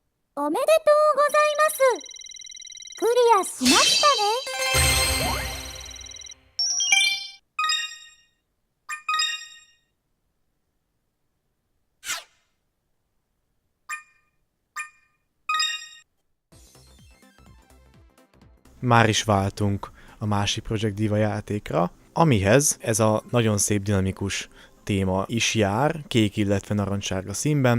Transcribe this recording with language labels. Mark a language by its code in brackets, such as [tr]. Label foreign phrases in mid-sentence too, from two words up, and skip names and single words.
[ja] おめでとうございます。クリアしましたね。 [hu] Már is váltunk a másik Project Diva játékra, amihez ez a nagyon szép dinamikus téma is jár, kék, illetve narancssárga színben.